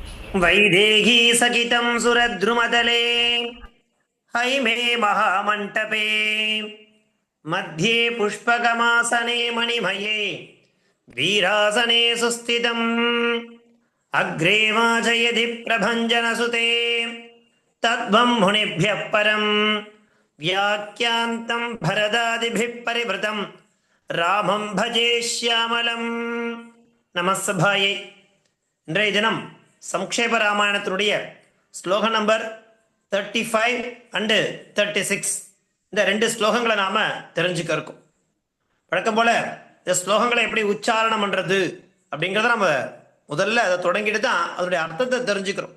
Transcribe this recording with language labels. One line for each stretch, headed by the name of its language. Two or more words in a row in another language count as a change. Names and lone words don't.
Sanskrit: वैदेही सकितं सुरद्रुमतले हैमे महामण्टपे मध्ये पुष्पकमासने मणिमये वीरासने सुस्थितम् अग्रे वाचयति प्रभञ्जनसुते तद्वं मुनिभ्यः परं व्याख्यान्तं भरदादिभिः परिवृतं रामं भजे श्यामलं நமஸ்தபாயை.
Tamil: இன்றைய தினம் சம்க்ஷேப ராமாயணத்தினுடைய ஸ்லோகம் நம்பர் 35 அண்டு 36 இந்த ரெண்டு ஸ்லோகங்களை நாம தெரிஞ்சுக்க இருக்கோம். வழக்கம் போல இந்த ஸ்லோகங்களை எப்படி உச்சாரணம் பண்றது அப்படிங்கிறத நம்ம முதல்ல அதை தொடங்கிட்டு தான் அதனுடைய அர்த்தத்தை தெரிஞ்சுக்கிறோம்.